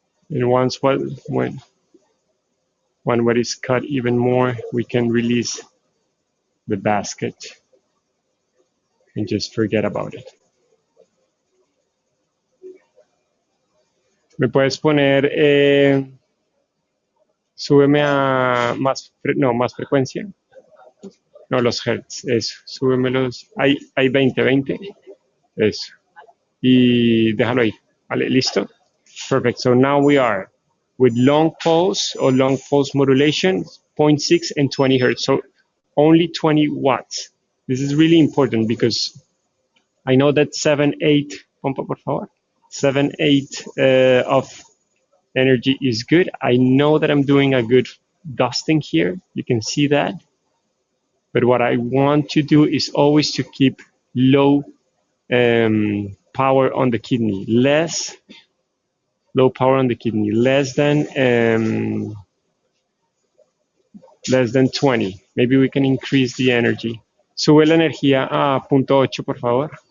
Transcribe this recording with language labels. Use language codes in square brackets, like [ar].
[en] And once when what is cut even more, we can release the basket and just forget about it. [es] ¿Me puedes poner, súbeme a más frecuencia? No, los hertz, eso, súbemelos, hay 20, eso. Y déjalo ahí, vale, ¿listo? [en] Perfect, so now we are with long pulse or long pulse modulation, 0.6 and 20 hertz, so only 20 watts. This is really important because I know that 7-8, [es] pompa por favor, [en] 7-8 of energy is good. I know that I'm doing a good dusting here. You can see that. But what I want to do is always to keep low power on the kidney, low power on the kidney, less than 20. Maybe we can increase the energy. [es] Sube la energía a 0.8, por favor.